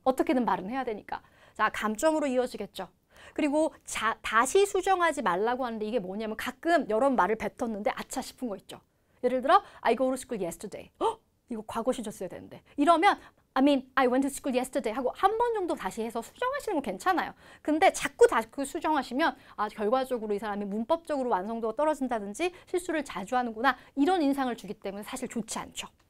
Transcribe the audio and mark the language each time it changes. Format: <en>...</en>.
<ko>어떻게든 말은 해야 되니까. 자, 감점으로 이어지겠죠. 그리고 다시 수정하지 말라고 하는데 이게 뭐냐면 가끔 여러 말을 뱉었는데 아차 싶은 거 있죠. 예를 들어</ko> <en>I go to school yesterday.</en> <ko>이거 과거 시제 써야 되는데. 이러면</ko> <en>I went to school yesterday</en> <ko>하고 한 번 정도 다시 해서 수정하시는 건 괜찮아요. 근데 자꾸 수정하시면 결과적으로 이 사람이 문법적으로 완성도가 떨어진다든지 실수를 자주 하는구나 이런 인상을 주기 때문에 사실 좋지 않죠.</ko>